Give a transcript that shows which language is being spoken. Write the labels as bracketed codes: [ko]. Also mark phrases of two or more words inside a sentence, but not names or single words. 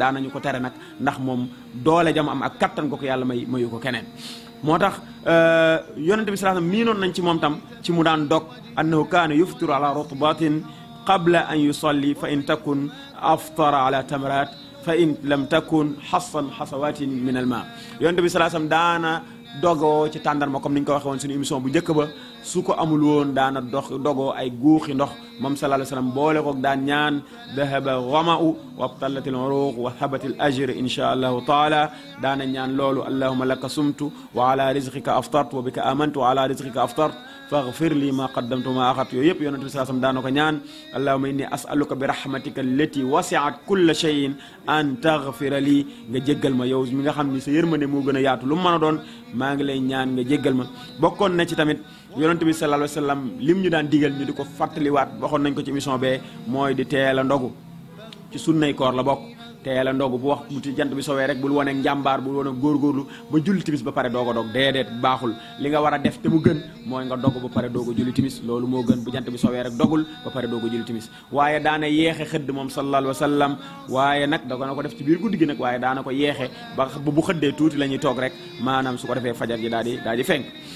[wo] daanañu ko tere nag ndax moom doole jam am ak kattan ko ko yàlla mayu ko keneen moo tax yonente bi [ar] صلى الله عليه وسلم [wo] miinoon nañ ci moom tam ci mu daan dog [ar] أنه كان يفطر على رطبات قبل أن يصلي فإن تكن أفطر على تمرات فإن لم تكن حسا حسوات من الما [wo] yonente bi [ar] صلى الله عليه وسلم [wo] daana dogoo ci tàndarma comme ni ñu ko waxee woon suñu émission bu njëkk ba su ko amul woon daana dogoo ay guuxi ndox moom [ar] صلى الله عليه وسلم [wo] boole ko daan ñaan [ar] ذهب الظمأ وابتلت العروق وثبت الأجر إن شاء الله تعالى [wo] daana ñaan loolu [ar] اللهم لك صمت وعلى رزقك أفطرت وبك آمنت وعلى رزقك أفطرت فاغفر لي ما قدمت ما أخرت [wo] yooyu yëpp yonent bi [ar] صلى الله عليه وسلم [wo] daana ko ñaan [ar] اللهم إني أسألك برحمتك التي وسعت كل شيء أن تغفر لي [wo] nga jéggal ma yow mi nga xam ni sa yërmande moo gën a yaatu lu mu mën a doon maa ngi lay ñaan nga jéggal ma bokkoon na ci tamit yonent bi [ar] صلى الله عليه وسلم [wo] lim ñu daan digal ñu di ko fàttaliwaat waxoon nañ ko ci émission bee mooy di teel a ndogu ci sunnay koor la bokk teel a ndogu bu wax bu jant bi sowee rek bul wane njàmbaar bul wane góorgóorlu ba julli timis ba pare doog a dog déedéet baaxul li nga war a def te mu gën mooy nga dog ba pare doog a julli timis loolu moo gën bu jant bi sowee rek dogul ba pare doog a julli timis waaye daana yeexe xëdd moom [ar] صلى الله عليه وسلم [wo] waaye nag da na ko def ci biir guddi gi nag waaye daana ko yeexe ba bu xëddee tuuti la ñuy toog rek maanaam su ko defee fajar ji daal di fenk